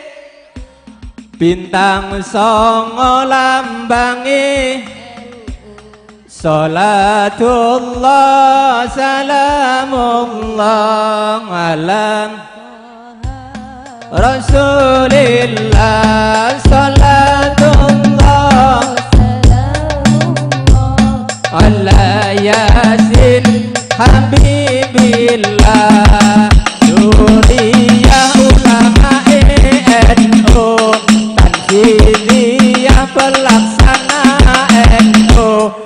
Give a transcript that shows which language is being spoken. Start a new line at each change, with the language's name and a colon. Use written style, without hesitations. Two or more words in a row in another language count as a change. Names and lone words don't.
Javanese: bintang songo lambange,
Arabic: صلاة الله سلام الله على رسول الله، صلاة الله على يس
Javanese: habibillah, duriyah ulama NU, tanfidiyah pelaksana NU,